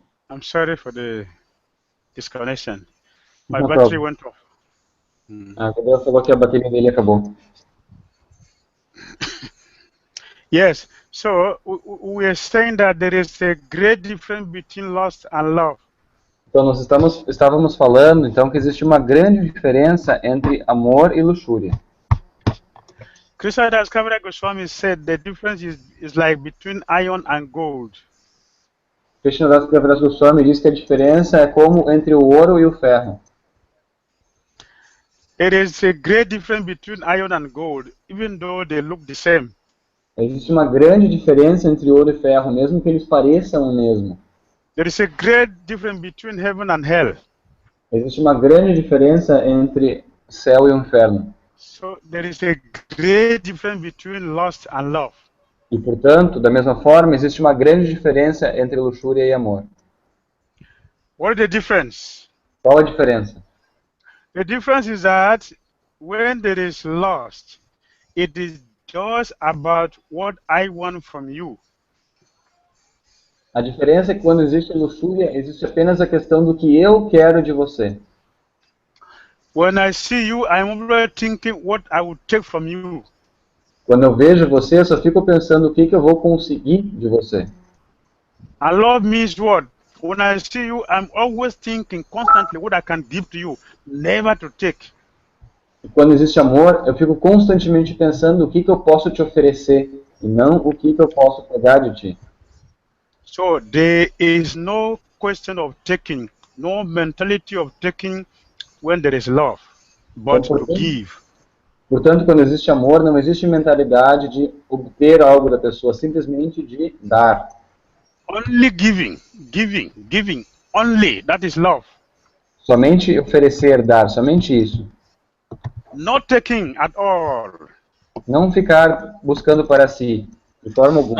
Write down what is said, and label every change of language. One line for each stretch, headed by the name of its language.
English: I'm sorry for the disconnection. My No battery problem. went off.
Portuguese: A Gurudev falou que a bateria dele acabou.
English: Yes, so we are saying that there is a great difference between lust and love.
Portuguese: Então nós estávamos falando então que existe uma grande diferença entre amor e luxúria.
English: Krishnadas Kaviraj Goswami said the difference is like between iron and gold.
Portuguese: Krishnadas Kaviraj Goswami diz que a diferença é como entre o ouro e o ferro.
English: It is a great difference between iron and gold, even though they look the same.
Portuguese: Existe uma grande diferença entre ouro e ferro, mesmo que eles pareçam o mesmo.
English: There is a great difference between heaven and hell.
Portuguese: Existe uma grande diferença entre céu e o inferno.
English: So there is a great difference between lust and love.
Portuguese: E, portanto, da mesma forma, existe uma grande diferença entre luxúria e amor.
English: What is the difference?
Portuguese: Qual a diferença?
English: The difference is that when there is lust, it is just about what I want from you.
Portuguese: A diferença é que quando existe luxúria, existe apenas a questão do que eu quero de você.
English: When I see you, I'm already thinking what I would take from you.
Portuguese: Quando eu vejo você, eu só fico pensando o que eu vou conseguir de você.
English: And love means what? When I see you, I'm always thinking constantly what I can give to you, never to take.
Portuguese: E quando existe amor, eu fico constantemente pensando o que eu posso te oferecer e não o que eu posso pegar de ti.
English: So there is no question of taking, no mentality of taking when there is love,
Portuguese: Então,
English: but to give.
Portuguese: portanto, quando existe amor, não existe mentalidade de obter algo da pessoa, simplesmente de dar.
English: Only giving, giving, giving, only. That is love.
Portuguese: Somente oferecer, dar, somente isso.
English: Not taking at all.
Portuguese: Não ficar buscando para si, de forma alguma.